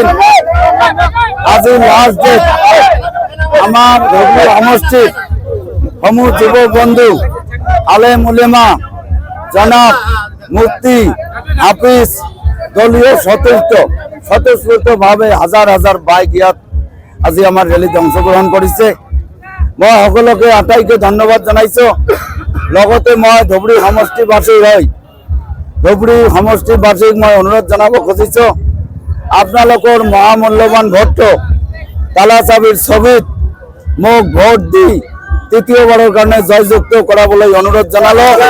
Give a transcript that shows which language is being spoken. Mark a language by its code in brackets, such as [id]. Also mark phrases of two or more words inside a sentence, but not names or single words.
[as] আজি [en] last date. [bn] আমার ধর্মীয় সমষ্টির সমূহ যুব বন্ধু, আলেম উলেমা, জনাব, মুফতি, হাফিজ, দলীয় স্বতঃস্ফূর্ত ভাবে হাজার হাজার বাইক ইয়াত আজি আমার রেলিতে অংশগ্রহণ করেছে। [as] মই সকলকে আটাইকে ধন্যবাদ জানাইছো। লগতে মই ধুবুৰী সমষ্টিবাসী হৈ ধুবুৰী সমষ্টিবাসীক মই অনুৰোধ জনাব খুজিছো, আপোনালোকৰ মহামূল্যবান ভোটটো তালাচাবিৰ ছবিত মোক ভোট দি তৃতীয়বাৰৰ কাৰণে জয়যুক্ত কৰাবলৈ অনুৰোধ জনালো।